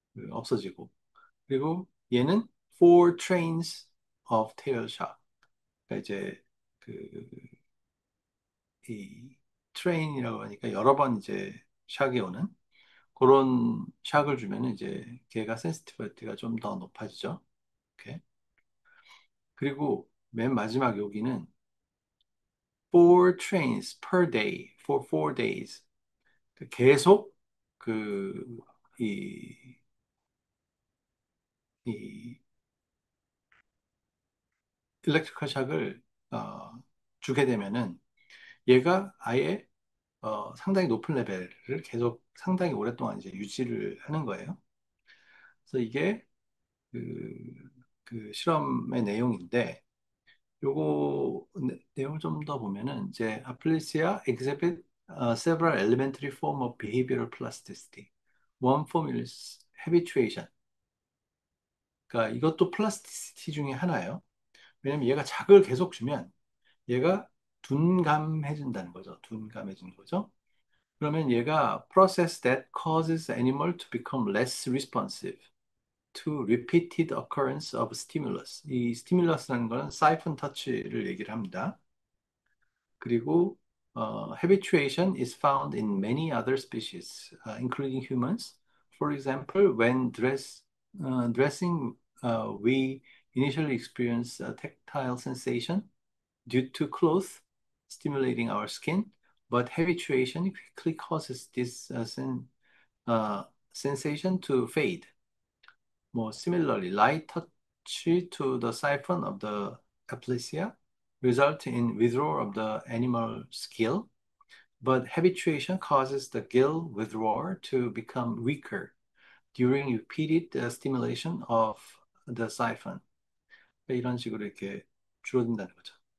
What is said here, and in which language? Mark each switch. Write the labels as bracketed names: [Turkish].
[Korean] 없어지고 그리고 얘는 [English] four trains of tail [Korean] 샥. 그러니까 이제 그 이 트레인이라고 하니까 여러 번 이제 샥이 오는 그런 샥을 주면은 이제 걔가 센시티비티가 좀 더 높아지죠. 이렇게. 그리고 맨 마지막 여기는 [English] four trains per day for 4 days. [Korean] 계속 그, 이, 이 일렉트리컬 샥을 주게 되면은 얘가 아예 상당히 높은 레벨을 계속 상당히 오랫동안 이제 유지를 하는 거예요. 그래서 이게 그, 그 실험의 내용인데 요거 내용을 좀 더 보면은 이제 [English] aplysia exhibit several elementary form of behavioral plasticity. One form is habituation. [Korean] 그러니까 이것도 플라스티시티 중에 하나예요. 왜냐면 얘가 자극을 계속 주면 얘가 둔감해진다는 거죠. 둔감해지는 거죠. 그러면 얘가 [English] process that causes animal to become less responsive to repeated occurrence of stimulus. [Korean] 이 스티뮬러스라는 거는 사이폰 터치를 얘기를 합니다. 그리고 [English] habituation is found in many other species, including humans. For example, when dressing, we initially experience a tactile sensation due to clothes stimulating our skin, but habituation quickly causes this uh, sensation to fade. More similarly, light touch to the siphon of the aplysia result in withdrawal of the animal's gill, but habituation causes the gill withdrawal to become weaker during repeated stimulation of the siphon. [Korean] 이런 식으로 이렇게 줄어든다는 거죠.